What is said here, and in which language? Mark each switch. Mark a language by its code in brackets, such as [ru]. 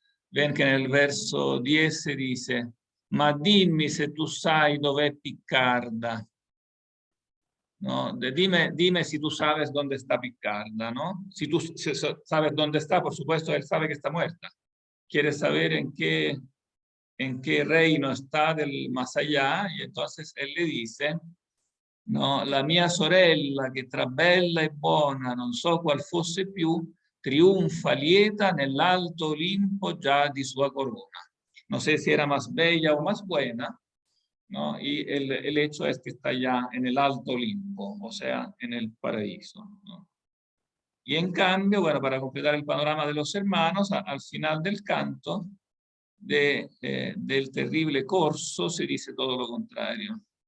[es] Ven que en el verso 10 se dice, [it] ma dimmi se tu sai dov'è Piccarda. [es] ¿No? Dime si tú sabes dónde está Piccarda, ¿no? Si tú sabes dónde está, por supuesto, él sabe que está muerta. Quiere saber en qué reino está del más allá, y entonces él le dice, no, [it] la mia sorella, che tra bella e buona non so qual fosse più, trionfa lieta nell'alto Olimpo già di sua corona. [es] No sé si era más bella o más buena, ¿no? Y el hecho es que está ya en el alto Olimpo, o sea, en el paraíso, ¿no? Y en cambio, bueno, para completar el panorama de los hermanos, al final del canto del terrible corso se dice todo lo contrario.